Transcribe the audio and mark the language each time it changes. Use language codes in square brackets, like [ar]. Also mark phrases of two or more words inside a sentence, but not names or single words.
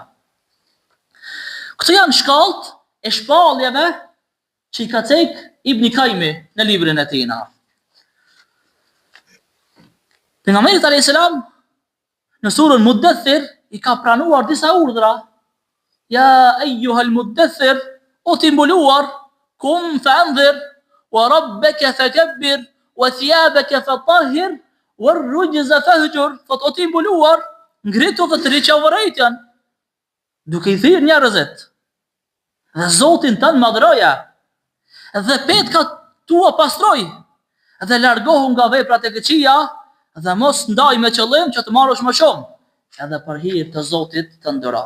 [sq] Këto janë shkallët e shpalljeve që I ka thënë Ibn Kajmi në librin e tij. Pejgamberi [ar] عليه السلام [sq] në surën Muddathir I ka pranuar disa urdhra. [ar] يا أيها المدثر, [sq] o ti mbuluar, [ar] قم فأنذر وربك فكبر وثيابك فطهر والرجز فاهجر. [sq] Thot o ti mbuluar, ngritu dhe të riqavërejtjan, duke I thirrë njerëzit, dhe Zotin tënë madhroja, dhe petkat tua pastroj, dhe largohu nga veprat e këqija, dhe mos ndaj me qëllim që të marrësh më shumë, edhe për hir të Zotit të nderoh.